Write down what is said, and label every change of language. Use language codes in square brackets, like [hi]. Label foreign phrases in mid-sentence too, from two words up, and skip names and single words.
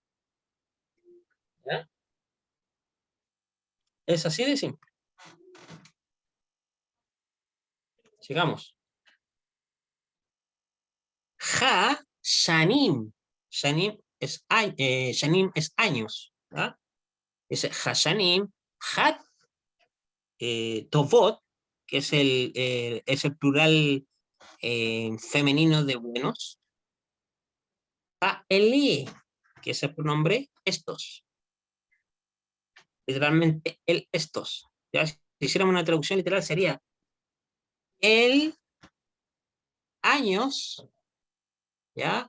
[es] ¿Ya? Es así de simple. Sigamos. Ja, shanim. Shanim es años. ¿Ya? [he] Dice השנים הטובות, [es] que es el plural femenino de buenos. [he] האלה, [es] que es el pronombre estos. Literalmente el estos. ¿Ya? Si hiciéramos una traducción literal sería el años, ¿ya?